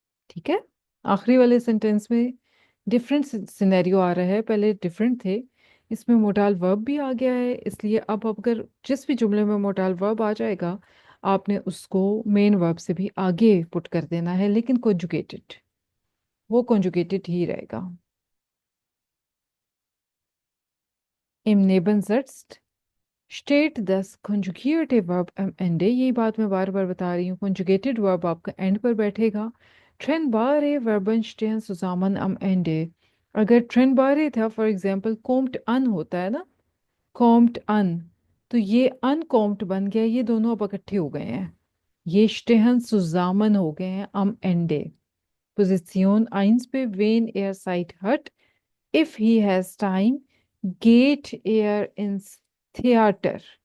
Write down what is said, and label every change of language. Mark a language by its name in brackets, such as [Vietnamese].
[Hindi] ठीक है, आखिरी वाले सेंटेंस में डिफरेंट सिनेरियो आ रहा है, पहले डिफरेंट थे, इसमें मोडाल वर्ब भी आ गया है। इसलिए अब अगर जिस भी जुमले में मोडाल वर्ब आ जाएगा, आपने उसको मेन वर्ब से भी आगे पुट कर देना है, लेकिन कॉन्जुगेटेड, वो कॉन्जुगेटेड ही रहेगा। [German] Im Nebensatz steht das conjugierte Verb am Ende। [Hindi] यही बात मैं बार बार बता रही हूँ, conjugated verb आपका एंड पर बैठेगा। [German] Trennbare Verben stehen zusammen am Ende। [Hindi] अगर trennbare था, फॉर एग्जाम्पल kommt an होता है ना, kommt an, तो ये unkommt बन गया, ये दोनों अब इकट्ठे हो गए हैं, ये [German] stehen zusammen [Hindi] हो गए हैं [German] am Ende। Position 1 पे, wenn Zeit hat, [English] if he has time, [German] geht ins Theater।